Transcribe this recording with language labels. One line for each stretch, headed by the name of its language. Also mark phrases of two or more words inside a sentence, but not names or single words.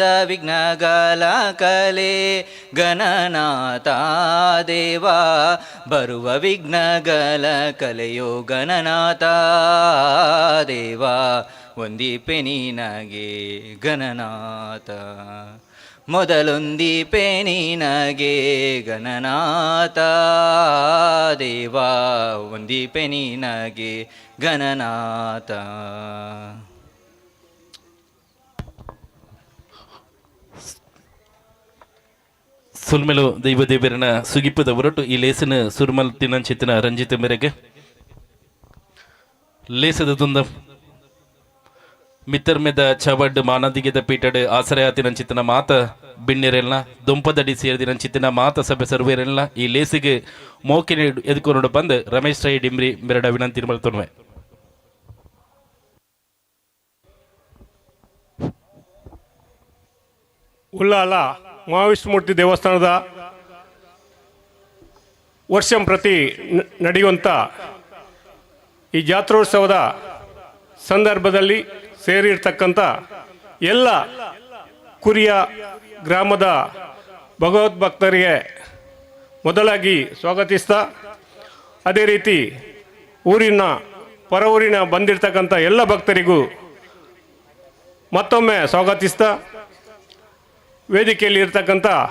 Kannada: ವಿಘ್ನಗಳ ಕಲೆ ಗಣನಾಥ ದೇವ ಬರುವ ವಿಘ್ನಗಳ ಕಲೆಯೋ ಗಣನಾಥ ದೇವ ಒಂದಿಪೆ ನಿನಗೆ ಗಣನಾಥ ಮೊದಲೊಂದಿಪೆ ನಿನಗೆ ಗಣನಾಥ ದೇವ ಒಂದಿಪೆ ನಿನಗೆ ಗಣನಾಥ
Tulu: ಸುಲ್ಮೆಲು ದೈವ ದೇವರನ ಸುಗಿಪದ ಹೊರಟು ಈ ಲೇಸಿನ ಸುರ್ಮಲ್ ತಿನ್ನಂಚಿತ್ತಿನ ರಂಜಿತ ಮೇರೆಗೆ ಲೇಸದ ದುಂದ ಮಿತ್ತರ್ಮೆದ ಚವಡ್ ಮಾನದಿಗೆದ ಪೀಟಡ್ ಆಸರೆಯಾತಿನಂಚಿತ್ತಿನ ಮಾತ ಬಿಣ್ಣಿರೆಲ್ಲ ದುಂಪದಡಿ ಸೇರಿದಿನಂಚಿತ್ತಿನ ಮಾತ ಸಭೆ ಸರ್ವೇರೆಲ್ಲ ಈ ಲೇಸಿಗೆ ಮೋಕಿನ ಎದುಕೊಂಡು ಬಂದು ರಮೇಶ್ ರೈ ಡಿಮ್ರಿ ಮೆರಡ ವಿನಂತಿ ಮಲ್ತೊನ್ವೆ
Kannada: ಉಲ್ಲಾಲ ಮಹಾವಿಷ್ಣುಮೂರ್ತಿ ದೇವಸ್ಥಾನದ ವರ್ಷಂ ಪ್ರತಿ ನಡೆಯುವಂಥ ಈ ಜಾತ್ರೋತ್ಸವದ ಸಂದರ್ಭದಲ್ಲಿ ಸೇರಿರ್ತಕ್ಕಂಥ ಎಲ್ಲ ಕುರಿಯ ಗ್ರಾಮದ ಭಗವದ್ಭಕ್ತರಿಗೆ ಮೊದಲಾಗಿ ಸ್ವಾಗತಿಸ್ತಾ ಅದೇ ರೀತಿ ಊರಿನ ಪರ ಊರಿನ ಬಂದಿರತಕ್ಕಂಥ ಎಲ್ಲ ಭಕ್ತರಿಗೂ ಮತ್ತೊಮ್ಮೆ ಸ್ವಾಗತಿಸ್ತಾ ವೇದಿಕೆಯಲ್ಲಿ ಇರ್ತಕ್ಕಂಥ